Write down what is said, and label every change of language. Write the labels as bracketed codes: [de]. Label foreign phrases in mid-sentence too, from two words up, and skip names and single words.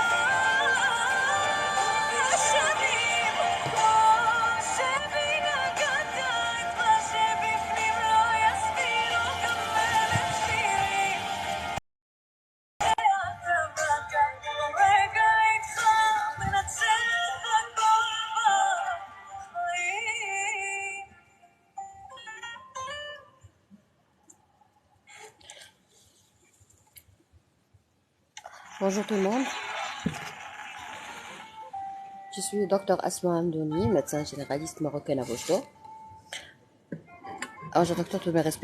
[he] שנים כמו שבי נגעת את מה שבפנים לא יסבירו גם אלף שירים שאתה באת כל רגע איתך מנצח הכל בחיים [fr] Bonjour tout le monde, je suis le docteur Asma Amdouni, médecin généraliste marocain à Rochedo. Alors, je docteur, tous mes respects.